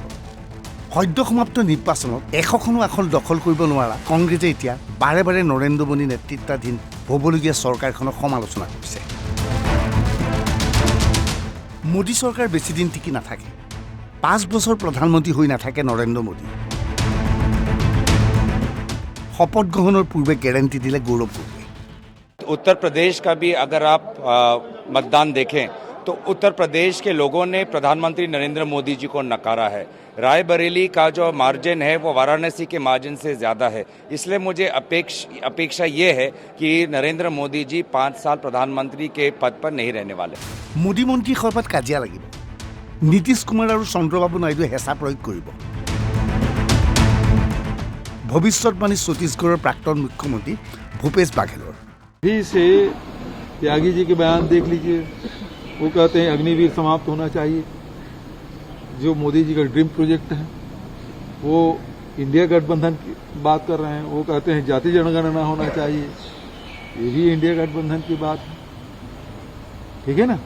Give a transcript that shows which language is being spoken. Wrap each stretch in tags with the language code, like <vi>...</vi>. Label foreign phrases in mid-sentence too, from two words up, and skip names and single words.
<as>সদ্য সমাপ্ত নিৰ্বাচনত 100খনো আসন দখল কৰিব নোৱাৰা কংগ্ৰেছে এতিয়া বাৰে বাৰে নৰেন্দ্ৰ মোদী নেতৃত্বাধীন হ'বলগীয়া চৰকাৰখনক সমালোচনা কৰিছে। মোদী চৰকাৰ বেছিদিন টিকি নাথাকে। 5 বছৰ প্ৰধানমন্ত্ৰী হৈ নাথাকে নৰেন্দ্ৰ মোদী। শপত গ্ৰহণৰ পূৰ্বে গেৰাণ্টি দিলে গৌৰৱ গগৈ।</as> <hi>उत्तर प्रदेश का भी अगर आप मतदान देखें तो उत्तर प्रदेश के लोगों ने प्रधानमंत्री नरेंद्र मोदी जी को नकारा है। रायबरेली का जो मार्जिन है वो वाराणसी के मार्जिन से ज़्यादा है। इसलिए मुझे अपेक्षा ये है कि नरेंद्र मोदी जी 5 साल प्रधानमंत्री के पद पर नहीं रहने वाले।</hi> <as>মোদী মন্ত্ৰী সভাত কাজিয়া লাগিব। নীতিশ কুমাৰ আৰু চন্দ্ৰবাবু নাইডুৱে হেঁচা প্ৰয়োগ কৰিব। ভৱিষ্যতবাণী ছত্তীশগড়ৰ প্ৰাক্তন মুখ্যমন্ত্ৰী ভূপেশ বাঘেলৰ।</as> <hi>भी से त्यागी जी के बयान देख लीजिए, वो कहते हैं अग्निवीर समाप्त होना चाहिए। जो मोदी जी का</hi> <en>dream project</en> <hi>है वो इंडिया गठबंधन की बात कर रहे हैं, वो कहते हैं जाति जनगणना होना चाहिए, ये भी इंडिया गठबंधन की बात है, ठीक है ना।</hi>